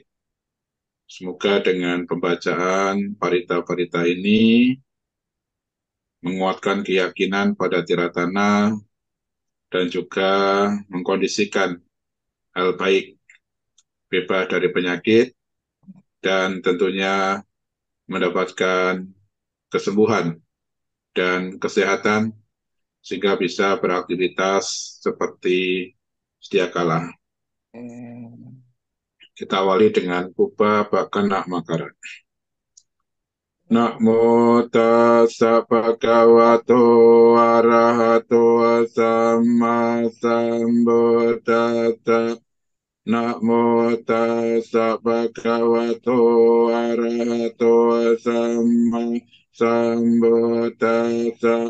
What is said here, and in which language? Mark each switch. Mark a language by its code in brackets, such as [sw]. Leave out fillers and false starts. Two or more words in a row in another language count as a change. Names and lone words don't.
[id] semoga dengan pembacaan parita-parita ini menguatkan keyakinan pada tiratana dan juga mengkondisikan hal baik, bebas dari penyakit, dan tentunya mendapatkan kesembuhan dan kesehatan sehingga bisa beraktivitas seperti sedia kala. Kita awali dengan [pi] Pupa Bakana Makara. Namo tassa bhagavato arahato samma sambuddhassa. Namo tassa bhagavato arahato samma sambuddhassa.